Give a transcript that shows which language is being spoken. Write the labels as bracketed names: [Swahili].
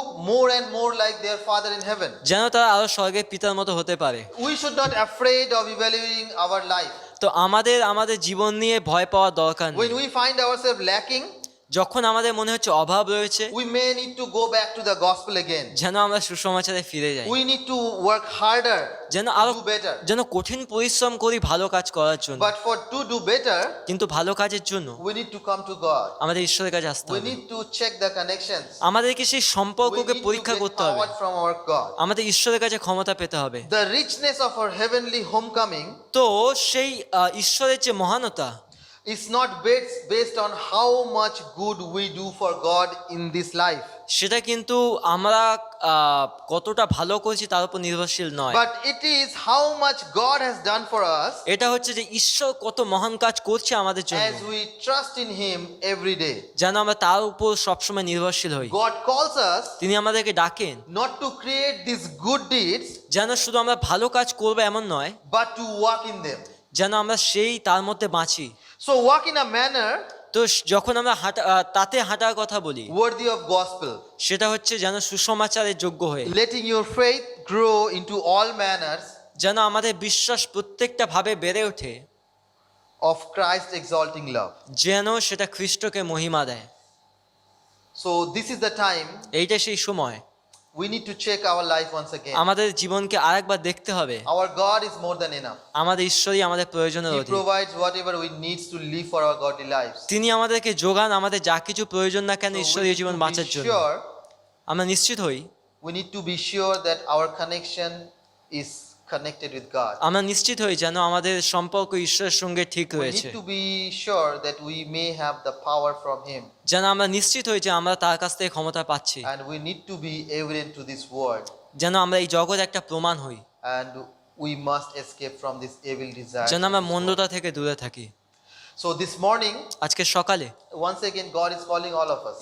[English] more and more like their Father in heaven. [Bangla] যেন তারা আরো স্বর্গের পিতার মতো হতে পারে। [English] We should not afraid of evaluating our life. [Bangla] তো আমাদের জীবন নিয়ে ভয় পাওয়ার দরকার নেই। [English] When we find ourselves lacking, [Bangla] যখন আমাদের মনে হচ্ছে অভাব রয়েছে, [English] we may need to go back to the gospel again. [Bangla] যেন আমরা সুসমাচারে ফিরে যাই, [English] We need to work harder, [Bangla] যেন আরো [English] do better. [Bangla] যেন কঠিন পরিশ্রম করি ভালো কাজ করার জন্য। [English] But to do better, [Bangla] কিন্তু ভালো কাজের জন্য [English] we need to come to God. [Bangla] আমাদের ঈশ্বরের কাছে আসতে [English] We [Bangla] হবে। [English] need to check the connections. [Bangla] আমাদেরকে সেই [English] We [Bangla] সম্পর্ককে [English] need to [Bangla] পরীক্ষা [English] get [Bangla] করতে হবে। [English] power from our God. [Bangla] আমাদের ঈশ্বরের কাছে ক্ষমতা পেতে হবে। [English] The richness of our heavenly homecoming [Bangla] তো সেই ঈশ্বরের যে মহানতা, [English] is not based on how much good we do for God in this life, [Bangla] সেটা কিন্তু আমরা কতটা ভালো করছি তার উপর নির্ভরশীল নয়, [English] but it is how much God has done for us [Bangla] এটা হচ্ছে যে ঈশ্বর কত মহান কাজ করছে আমাদের জন্য, [English] as we trust in Him every day. [Bangla] যেন আমরা তার উপর সবসময় নির্ভরশীল হই। [English] God calls us [Bangla] তিনি আমাদেরকে ডাকেন [English] not to create these good deeds, [Bangla] যেন শুধু আমরা ভালো কাজ করবো এমন নয়, [English] but to walk in them. [Bangla] যেন আমরা সেই তার মধ্যে বাঁচি। [English] So walk in a manner [Bangla] তো যখন আমরা তাতে হাঁটার কথা বলি, [English] worthy of gospel, [Bangla] সেটা হচ্ছে যেন সুসমাচারের যোগ্য হয়ে, [English] letting your faith grow into all manners [Bangla] যেন আমাদের বিশ্বাস প্রত্যেকটা ভাবে বেড়ে ওঠে, [English] of Christ exalting love. [Bangla] যেন সেটা খ্রিস্টকে মহিমা দেয়। [English] So this is the time [Bangla] এইটা সেই সময় [English] we need to check our life once again. [Bangla] আমাদের জীবনকে আরেকবার দেখতে হবে। [English] Our God is more than enough. [Bangla] আমাদের ঈশ্বরই আমাদের প্রয়োজনের [English] He [Bangla] অধিক। [English] provides whatever we need to live for our godly lives. [Bangla] তিনি আমাদেরকে যোগান আমাদের যা কিছু প্রয়োজন না কেন [English] So we [Bangla] ঈশ্বরীয় [English] need [Bangla] জীবন [English] to be [Bangla] বাঁচার জন্য। [English] sure, [Bangla] আমরা নিশ্চিত হই, [English] we need to be sure that our connection is connected with God. [Bangla] আমরা নিশ্চিত হই যেন আমাদের সম্পর্ক ঈশ্বরের সঙ্গে ঠিক [English] We [Bangla] রয়েছে, [English] need to be sure that we may have the power from Him. [Bangla] যেন আমরা নিশ্চিত হই যে আমরা তার কাছ থেকে ক্ষমতা পাচ্ছি, [English] And we need to be evident to this world. [Bangla] যেন আমরা এই জগৎ একটা প্রমাণ হই, [English] And we must escape from this evil desire. [Bangla] যেন আমরা মন্দতা থেকে দূরে থাকি। [English] So this morning, [Bangla] আজকে সকালে [English] once again, God is calling all of us.